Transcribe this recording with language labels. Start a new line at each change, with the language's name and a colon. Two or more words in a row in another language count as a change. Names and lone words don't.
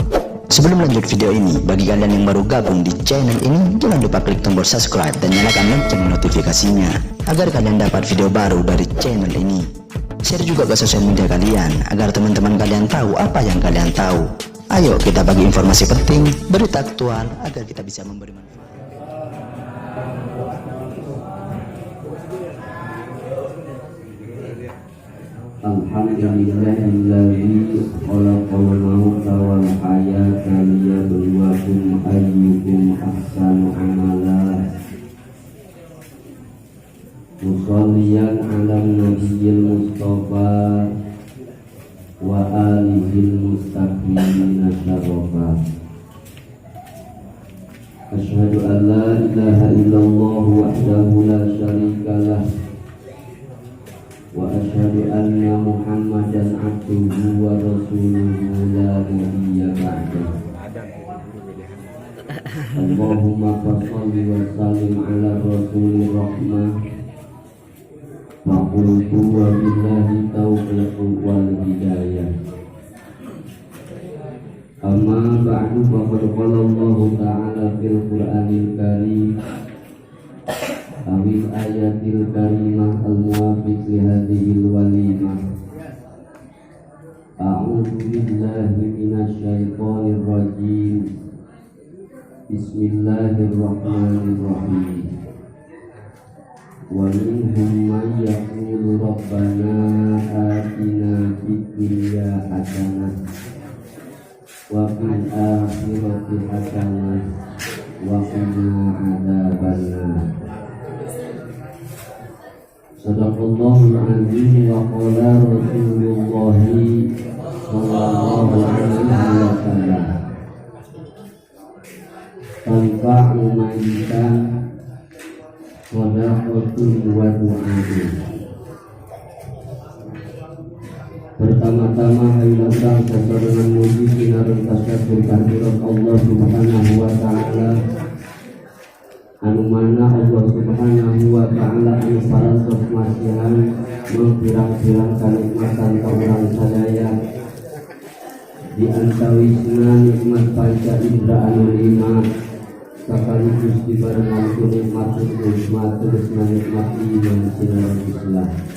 Indonesian: Sebelum lanjut video ini, bagi kalian yang baru gabung di channel ini, jangan lupa klik tombol subscribe dan nyalakan lonceng notifikasinya agar kalian dapat video baru dari channel ini. Share juga ke sosial media kalian agar teman-teman kalian tahu apa yang kalian tahu. Ayo kita bagi informasi penting, berita aktual agar kita bisa memberi manfaat.
Arabic: الحمد لله الذي خلق الموت والحياة ليبلوكم أيكم أحسن عملا. مصليا على النبي المصطفى وآله المستقيمين شرفا. أشهد أن لا إله إلا الله وحده لا شريك له وأشهد أن محمدا عبده ورسوله لا نبي بعده. اللهم صل وسلم على رسول الرحمة. فقلت وبالله التوفيق والهداية. أما بعد فقد قال الله تعالى في القرآن الكريم أو الآية الكريمة الموافق لهذه الوليمة. أعوذ بالله من الشيطان الرجيم. Bismillahirrahmanirrahim. ومنهم من يقول ربنا آتنا في الدنيا حسنة وفي الآخرة حسنة وقنا عذاب النار. صدق الله العظيم وقال رسول الله صلى الله عليه وسلم. تنفع معكن صدقة ودعاء.
Sundanese: Pertama-tama hailatan sesarengan muji sinaran tasyakur kehadirat
Arabic: الله سبحانه و
Sundanese: ta'ala, anu mana
Arabic: الله سبحانه وتعالى
Sundanese: anu parantos masihan mempirang-pirang kanikmatan ka urang sadaya di antawisna nikmat panca indra anu lima sakaligus dibarengan ku nikmat terusna nikmat iman sinaran Islam.